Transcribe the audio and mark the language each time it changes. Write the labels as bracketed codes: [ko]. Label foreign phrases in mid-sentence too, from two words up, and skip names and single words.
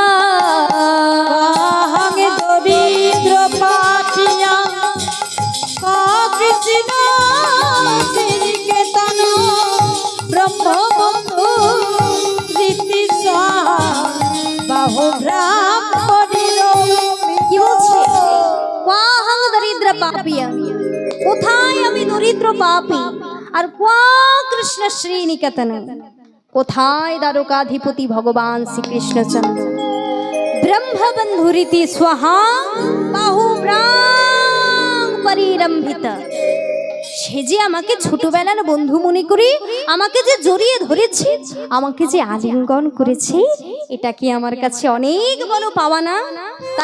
[sa] क्वाहं दरिद्र पापियं क्वाह कृष्ण श्रीनिकेतन ब्रह्मबन्धु रीति स्वाहा बाहुभ्रां परिरम्भित। [bn] কি বলছে? [sa] ক্বাহং দরিদ্র পাপিয়া, [bn] কোথায় আমি দরিদ্র পাপী, আর [sa] ক্বা কৃষ্ণ শ্রীনিকেতন, [bn] কোথায় দ্বারকাধিপতি ভগবান শ্রীকৃষ্ণচন্দ্র। [sa] ব্রহ্মবন্ধুরিতি স্বাহা বাহুভ্রাং পরিরম্ভিত, [bn] সে যে আমাকে ছোটবেলার বন্ধু মনে করে আমাকে যে জড়িয়ে ধরেছে, আমাকে যে আলিঙ্গন করেছে, এটা কি আমার কাছে অনেক বড় পাওয়া না?